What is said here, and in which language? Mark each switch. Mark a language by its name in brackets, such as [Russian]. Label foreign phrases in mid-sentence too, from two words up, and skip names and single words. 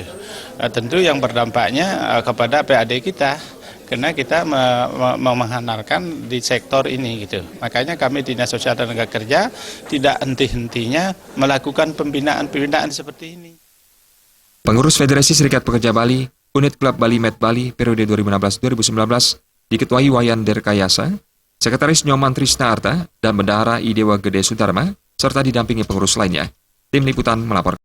[Indonesian] Tentu yang berdampaknya kepada PAD kita, karena kita mengandalkan di sektor ini gitu. Makanya kami Dinas Sosial dan Tenaga Kerja tidak henti-hentinya melakukan pembinaan seperti ini. Pengurus Federasi Serikat Pekerja Bali, unit Klub Bali Med Bali periode 2016-2019 diketuai Wayan Derkayasa, Sekretaris Nyoman Trisna Arta, dan Bendahara Idewa Gede Sudarma, serta didampingi pengurus lainnya. Tim Liputan melaporkan.